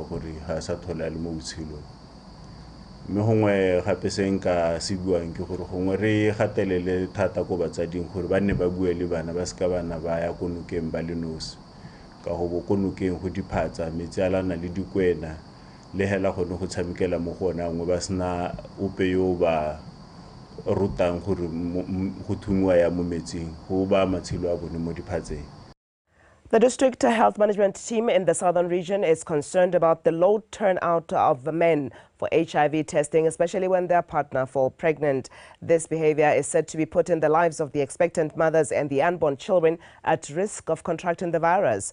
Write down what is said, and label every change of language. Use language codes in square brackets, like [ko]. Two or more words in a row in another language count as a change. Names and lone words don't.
[tn] gore ha sa thola le mo botshelo me gongwe gape se nka se buang ke gore gongwe re gatelele thata go batsading gore ba ne ba bue le bana ba ska bana ba ya konokeng ba le nosi ka go bo konokeng go diphatsa metsi alana le dikwena le hela go no go tshamekela mo gona ngwe ba sna ope yo ba rutang gore go thungwa ya mo metsing go ba matshelo a bone mo diphatseng. [en] The district health management team in the southern region is concerned about the low turnout of men for HIV testing, especially when their partner falls pregnant. This behavior is said to be putting the lives of the expectant mothers and the unborn children at risk of contracting the virus.